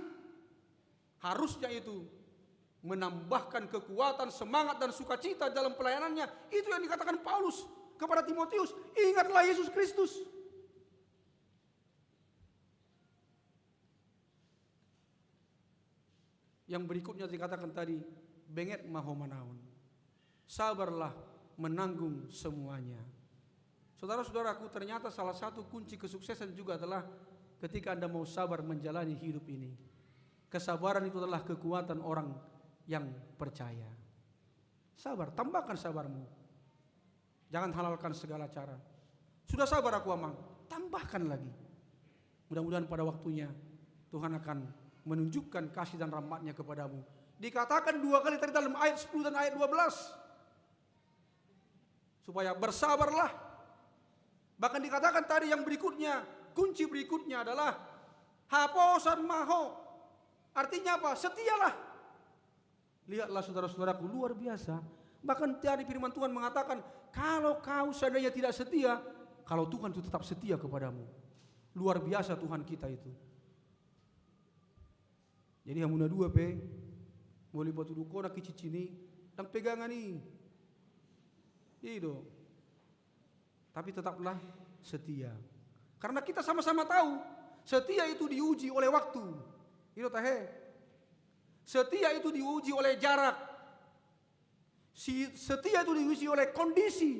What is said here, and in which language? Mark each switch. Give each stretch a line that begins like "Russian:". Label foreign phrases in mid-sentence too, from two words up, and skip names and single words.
Indonesian: Harusnya itu menambahkan kekuatan, semangat dan sukacita dalam pelayanannya. Itu yang dikatakan Paulus kepada Timotius, ingatlah Yesus Kristus. Yang berikutnya dikatakan tadi,
Batak Toba: benget maho manaon.
Indonesian: Sabarlah menanggung semuanya. Saudara-saudaraku, ternyata salah satu kunci kesuksesan juga adalah ketika Anda mau sabar menjalani hidup ini. Kesabaran itu adalah kekuatan orang yang percaya. Sabar, tambahkan sabarmu. Jangan halalkan segala cara. Sudah sabar aku Amang, tambahkan lagi. Mudah-mudahan pada waktunya Tuhan akan menunjukkan kasih dan rahmat-Nya kepadamu. Dikatakan 2 kali tadi dalam ayat 10 dan ayat 12. Supaya bersabarlah. Bahkan dikatakan tadi yang berikutnya, kunci berikutnya adalah
Batak Toba: haposan maho.
Indonesian: Artinya apa? Setialah. Lihatlah saudara-saudaraku, luar biasa. Bahkan tadi firman Tuhan mengatakan, kalau kau seandainya tidak setia, kalau Tuhan itu tetap setia kepadamu. Luar biasa Tuhan kita itu. Jadi hamuna dua pe, boleh batu duko nak cicini, dan pegangan ini. Itu. Tapi tetaplah setia. Karena kita sama-sama tahu, setia itu diuji oleh waktu. Itu tahe. Setia itu diuji oleh jarak. Setia itu diuji oleh kondisi.